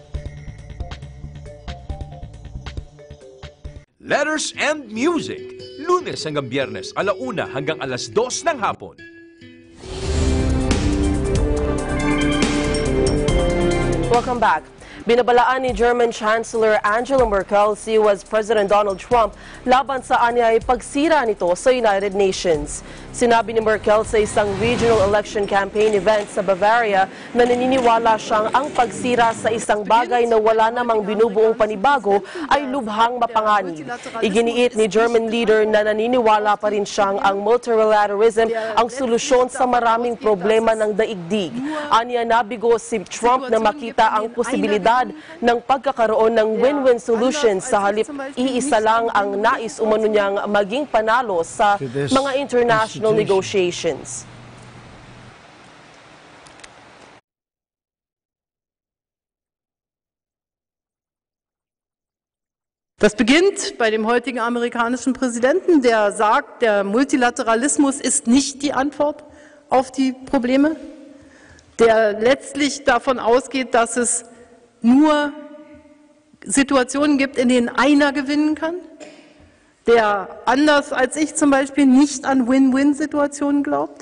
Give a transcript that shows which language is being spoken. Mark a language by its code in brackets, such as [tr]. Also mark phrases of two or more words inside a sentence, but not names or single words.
[tl] Letters and Music, Lunes hanggang Biyernes, alauna hanggang alas 2 ng hapon. [en] Welcome back. [tl] Binabalaan ni [en] German Chancellor [tl] Angela Merkel si [en] US President [tl] Donald Trump laban sa anyay pagsira nito sa United Nations. Sinabi ni Merkel sa isang [en] regional election campaign event [tl] sa Bavaria na naniniwala siyang ang pagsira sa isang bagay na wala namang binubuong panibago ay lubhang mapanganib. Iginiit ni [en] German leader [tl] na naniniwala pa rin siyang ang multilateralism ang solusyon sa maraming problema ng daigdig. Anya nabigo si Trump na makita ang posibilidad posibilidad ng pagkakaroon ng [en] win-win solution [tl] sa halip iisa lang ang nais umano niyang maging panalo sa mga [en] international negotiations. [de] Das beginnt bei dem heutigen amerikanischen Präsidenten, der sagt, der Multilateralismus ist nicht die Antwort auf die Probleme, der letztlich davon ausgeht, dass es nur Situationen gibt, in denen einer gewinnen kann, der anders als ich zum Beispiel nicht an Win-Win-Situationen glaubt.